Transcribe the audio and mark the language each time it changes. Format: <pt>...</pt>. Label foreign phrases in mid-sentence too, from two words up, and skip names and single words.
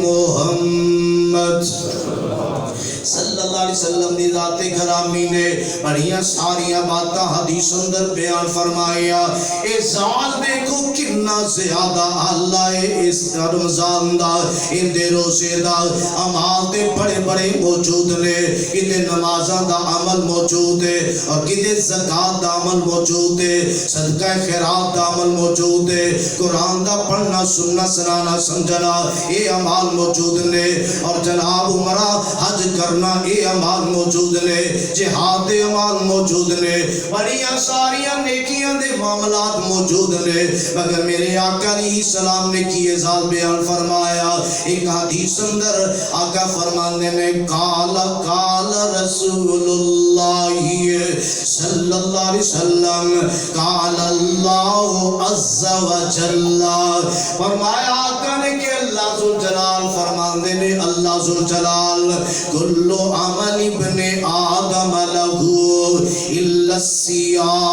<pa>محمد</pa> <ar>صلی اللہ علیہ وسلم</ar> <pa>دی ذات گرامی نے بڑیاں ساریاں باتاں حدیث اندر بیان فرمایا اے ذات دیکھو کتنا زیادہ اللہ اس رمضان دا ان دے روزے دا اعمال تے بڑے بڑے موجود نے کتے نمازاں دا عمل موجود ہے اور کتے زکات دا عمل موجود ہے صدقہ خیرات دا عمل موجود ہے قرآن دا پڑھنا سننا سنانا سمجھنا یہ اعمال موجود نے اور جناب عمرہ حج کرنا یہ اعمال موجود نے جہاد دے اعمال موجود نے بڑیاں ساریاں نیکیاں دے معاملات موجود نے مگر میرے آقا علیہ السلام نے کی ذات بیان فرمایا ایک حدیث اندر آقا فرمانے نے قال</pa> <ar>رسول اللہ صلی اللہ علیہ وسلم قال اللہ عز و جل</ar> <pa>فرمایا آقا نے کہ اللہ ذوالجلال فرمانے نے اللہ ذوالجلال</pa> <ar>کل عمل ابن آدم لہو الا الصیام</ar>